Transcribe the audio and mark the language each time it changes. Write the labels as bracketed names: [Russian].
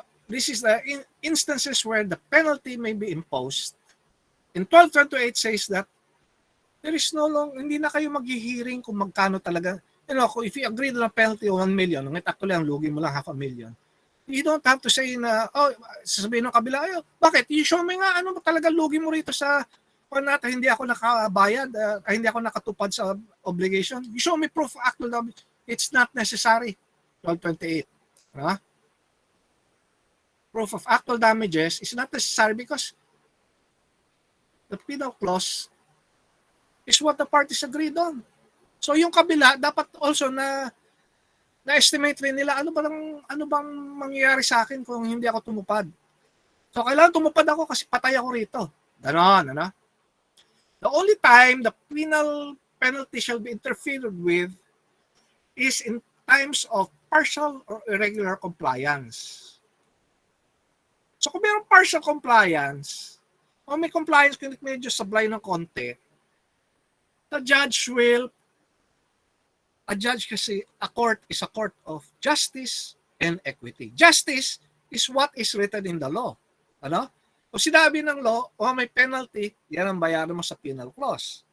[English] This is the instances where the penalty may be imposed. In 1228 says that there is [Filipino] hindi na kayo maghihiring kung magkano talaga. [English] If you agree na penalty of 1 million, actually [Filipino] ang lugi mo lang [English] 500,000. You don't have to say na, [Filipino] sasabihin ng kabila, bakit? [English] You show me [Filipino] nga ano talaga lugi mo rito sa hindi ako nakabayad, hindi ako nakatupad sa obligation. [English] You show me proof of actual damage. It's not necessary. 1228. Proof of actual damages is not necessary because the penal clause is what the parties agreed on. [Filipino] So yung kabila dapat also na-estimate rin nila ano bang mangyayari sa akin kung hindi ako tumupad. So kailangan tumupad ako kasi patay ako rito. Ganon, ano? [English] The only time the penal penalty shall be interfered with is in times of partial or irregular compliance. So [Filipino] kung mayroong partial compliance, o may compliance kung medyo sablay ng konti, [English] the judge kasi a court is a court of justice and equity. Justice is what is written in the law. [Filipino] Ano? Kung sinabi ng law, may penalty, yan ang bayaran mo sa penal clause.